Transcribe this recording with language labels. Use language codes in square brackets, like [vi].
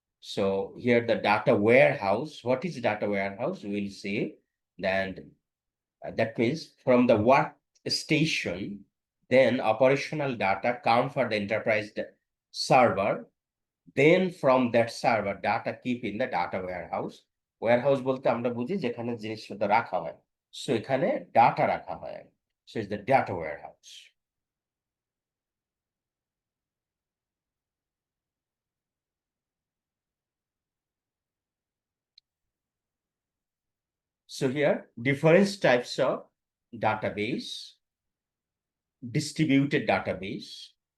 [en] So here the data warehouse. What is data warehouse? We will see. Then that means from the workstation, then operational data come for the enterprise server. Then from that server, data keep in the data warehouse. [bn] Warehouse বলতে আমরা বুঝি যেখানে জিনিসপত্র রাখা হয়। So এখানে data রাখা হয়। [en] So it's the data warehouse. So here, different types of database, distributed database.